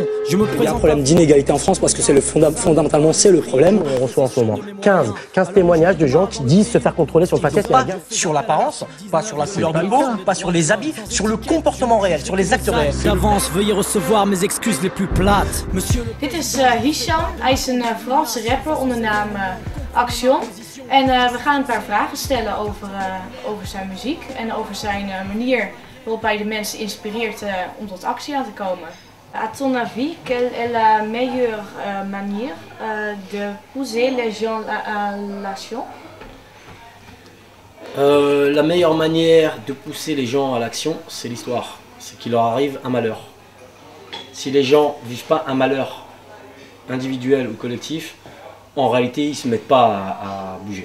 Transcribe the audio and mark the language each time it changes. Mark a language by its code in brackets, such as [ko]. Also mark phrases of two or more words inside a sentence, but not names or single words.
[fr] Il y a un problème d'inégalité en France parce que c'est fondamentalement c'est le problème. On reçoit en ce moment 15 témoignages de gens qui disent se faire contrôler sur le faciès. Pas sur l'apparence, pas sur la couleur de peau, pas sur les habits, sur le comportement réel, sur les actes réels. D'avance, veuillez recevoir mes excuses les plus plates. Monsieur le... [nl] Dit is Hisham, hij is een Franse rapper onder naam Axiom. En we gaan een paar vragen stellen over zijn muziek en over zijn manier waarop hij de mensen inspireert om tot actie aan te komen. [fr] À ton avis, quelle est la meilleure manière de pousser les gens à l'action? La meilleure manière de pousser les gens à l'action, c'est l'histoire. C'est qu'il leur arrive un malheur. Si les gens ne vivent pas un malheur individuel ou collectif, en réalité, ils ne se mettent pas à bouger.